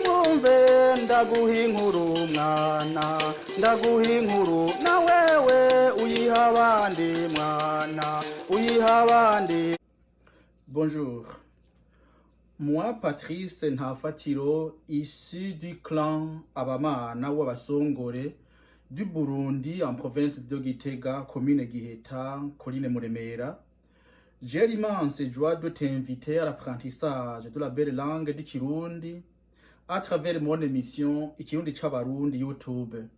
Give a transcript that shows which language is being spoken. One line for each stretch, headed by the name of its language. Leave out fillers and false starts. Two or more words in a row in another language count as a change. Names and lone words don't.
Rundi: wumve ndaguha inkuru mwana, ndaguha inkuru na wewe uyiha abandi mwana, uyiha abandi.
French: Bonjour. Moi, Patrice Ntafatiro, issu du clan Abamana ou Abasongore du Burundi en province de Gitega, commune Giheta, colline Muremera, j'ai l'immense joie de t'inviter à l'apprentissage de la belle langue du Kirundi à travers mon émission Ikirundi Chabarundi YouTube.